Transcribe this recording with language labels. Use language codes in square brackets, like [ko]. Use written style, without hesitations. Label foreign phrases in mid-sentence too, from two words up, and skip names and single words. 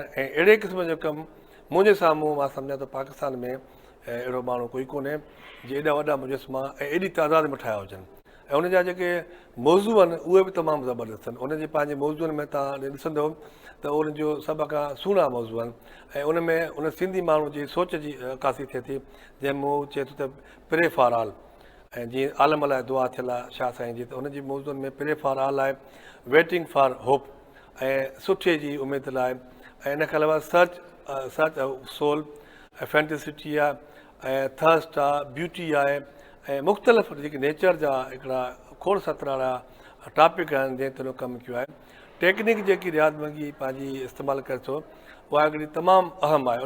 [sd] ऐं अहिड़े क़िस्म जो कमु मुंहिंजे साम्हूं मां सम्झां त पाकिस्तान में अहिड़ो माण्हू कोई कोन्हे जे एॾा वॾा मुजस्मा ऐं एॾी तादाद में ठाहिया हुजनि। ऐं उनजा जेके मौज़ू आहिनि उहे बि तमामु ज़बरदस्त आहिनि। उनजे पंहिंजे मौज़ूअनि में तव्हां ॾिसंदव त उनजो सभ खां सुहिणा मौज़ू आहिनि। ऐं उन में उन सिंधी माण्हू जी सोच जी अकासी थिए थी, जंहिं मूं चए थो त [en] pray for all, [sd] ऐं जीअं आलम लाइ दुआ थियल आहे शाह साईं जी, त उनजी मौज़ूअनि में [en] pray for all [sd] आहे, [en] waiting for hope [sd] ऐं सुठे जी उमेद लाइ, ऐं इन खां अलावा [en] search soul [sd] ऐं फैंटेसिटी आहे ऐं थर्स्ट आहे, ब्यूटी आहे ऐं मुख़्तलिफ़ जेके नेचर जा हिकिड़ा खोड़ सतरा टॉपिक आहिनि जंहिं ते कमु कयो आहे। टेक्निक जेकी रियाज़ मंगी पंहिंजी इस्तेमालु करे थो उहा हिकिड़ी तमामु अहम आहे।